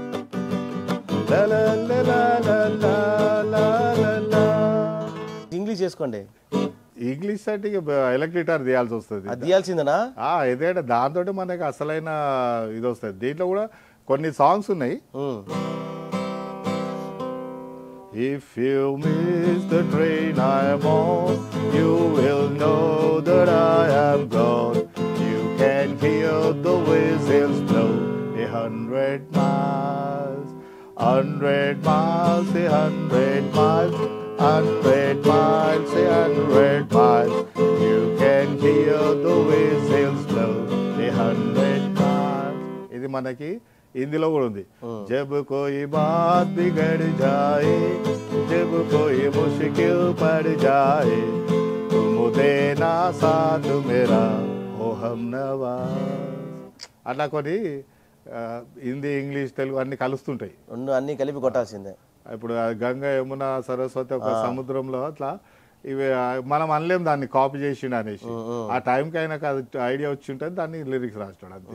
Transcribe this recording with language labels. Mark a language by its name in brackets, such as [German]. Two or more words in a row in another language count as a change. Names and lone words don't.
[Telugu] ఇంగ్లీష్ అంటే ఎలక్ట్రిక్ గిటార్ తీయాల్సి వస్తుంది. అది తీయాల్సిందేనా? ఎందుకంటే దాంతో మనకి అసలైన ఇది వస్తుంది. దీంట్లో కూడా కొన్ని సాంగ్స్ ఉన్నాయి. [English] If you miss the train I am on, you will know that I am gone. You can hear the whistles blow 100 miles, 100 miles, 100 miles, 100 miles, 100 miles. You can hear the whistles blow 100 miles. [Telugu] ఇది మనకి హిందీలో కూడా ఉంది. [Hindi] जब कोई बात बिगड़ जाए, जब कोई मुश्किल पड़ जाए, तुम देना साथ मेरा ओ हम नवाज़. [Telugu] అట్లా కొన్ని హిందీ, ఇంగ్లీష్, తెలుగు అన్ని కలుస్తుంటాయి. అన్ని కలిపి కొట్టాల్సిందే. ఇప్పుడు గంగ, యమున, సరస్వతి ఒక సముద్రంలో అట్లా ఇవి మనం అనలేం దాన్ని కాపీ చేసిండు అనేసి. ఆ టైంకి అయినాక అది ఐడియా వచ్చి ఉంటుంది, దాన్ని లిరిక్స్ రాస్తాడు అంతే.